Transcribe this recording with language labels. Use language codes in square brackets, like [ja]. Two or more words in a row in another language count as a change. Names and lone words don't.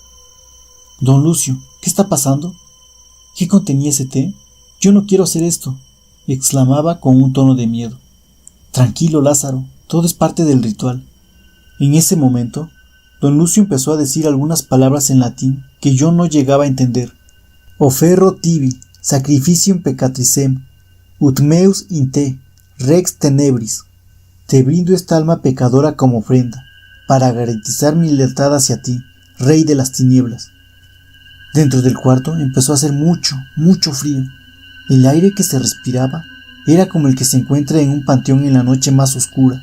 [es] Don Lucio, ¿qué está pasando? ¿Qué contenía ese té? Yo no quiero hacer esto, exclamaba con un tono de miedo. Tranquilo, Lázaro, todo es parte del ritual. En ese momento, don Lucio empezó a decir algunas palabras en latín que yo no llegaba a entender. [la] Offerro tibi, sacrificium peccatricem, ut meus in te, rex tenebris. [es] Te brindo esta alma pecadora como ofrenda, para garantizar mi lealtad hacia ti, Rey de las tinieblas. Dentro del cuarto empezó a hacer mucho frío. El aire que se respiraba era como el que se encuentra en un panteón en la noche más oscura.